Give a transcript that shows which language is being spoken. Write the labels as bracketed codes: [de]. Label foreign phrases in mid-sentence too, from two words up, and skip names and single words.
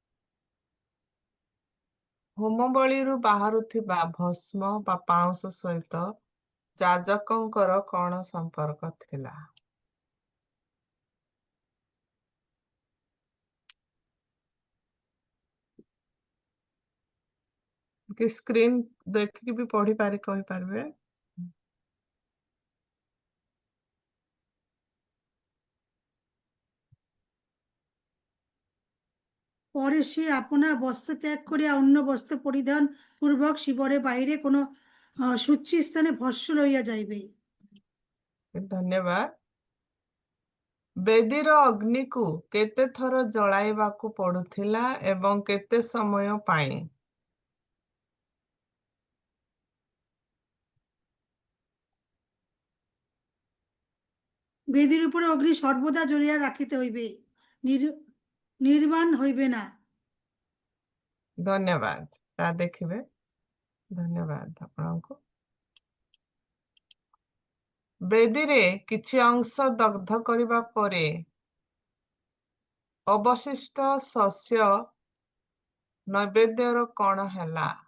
[or] ହୋମବଳିରୁ ବାହାରୁଥିବା ଭସ୍ମ ବା ପାଉଁଶ ସହିତ ଯାଜକଙ୍କର କଣ ସମ୍ପର୍କ ଥିଲା? କି ସ୍କ୍ରିନ୍ ଦେଖିକି ବି କହିପାରିବେ। [bn] পরে সে আপনার বস্ত্র ত্যাগ করিয়া অন্য বস্ত্র পরিধান পূর্বক শিবরে বাহিরে কোনো সুচি স্থানে ভস্য লইয়া যাইবে। [or] ଧନ୍ୟବାଦ। ବେଦୀର ଅଗ୍ନିକୁ କେତେ ଥର ଜଳାଇବାକୁ ପଡୁଥିଲା ଏବଂ କେତେ ସମୟ ପାଇଁ? [bn] বেদির উপরে অগ্নি সর্বদা জ্বলিয়া রাখিতে হইবে, নির্বাণ হইবে না। [or] ଧନ୍ୟବାଦ। ତା ଦେଖିବେ। ଧନ୍ୟବାଦ ଆପଣଙ୍କୁ। ବେଦୀରେ କିଛି ଅଂଶ ଦଗ୍ଧ କରିବା ପରେ ଅବଶିଷ୍ଟ ଶସ୍ୟ ନୈବେଦ୍ୟର କଣ ହେଲା?